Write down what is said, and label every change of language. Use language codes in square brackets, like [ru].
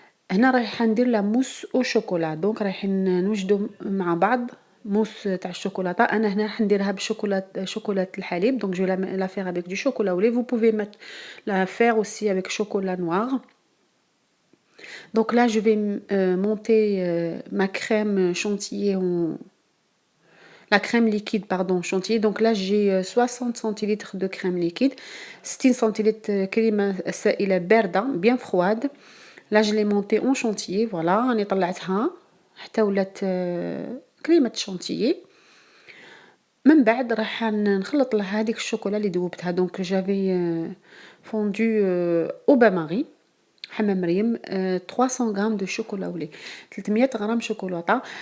[ar] هنا رايحه ندير لا موس او شوكولا. دونك رايحين نوجدوا مع بعض موس تاع الشوكولاطه. انا هنا راح نديرها شوكولا الحليب. [fr] دونك جو لا faire avec du chocolat au lait. Vous pouvez la faire aussi avec chocolat noir. Donc là je vais monter ma crème chantilly la crème liquide chantilly. Donc là j'ai 60 centilitres de crème liquide, 60 centilitres [ar] كريمة سائلة باردة [fr] bien froide. Là je l'ai montée en chantilly. [ar] Voilà, راني طلعتها حتى ولات كريمة chantilly. من بعد راح نخلط لها هذيك الشوكولا اللي ذوبتها. دونك [fr] جافي فوندو او بان ماري [ar] حمام مريم 300 غرام دو شوكولا ولي 300 غرام شوكولاطه.